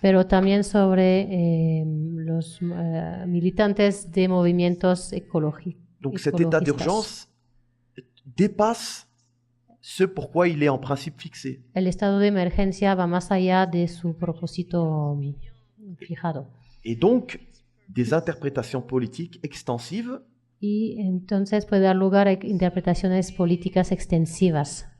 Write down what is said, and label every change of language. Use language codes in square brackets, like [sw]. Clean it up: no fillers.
[es] Pero también sobre los militantes de movimientos ecológicos. [fr] Donc cet état d'urgence dépasse ce pourquoi il est en principe fixé. [es] El estado de emergencia va más allá de su propósito fijado. [fr] Et donc des interprétations politiques extensives [es] y entonces puede dar lugar a interpretaciones políticas extensivas.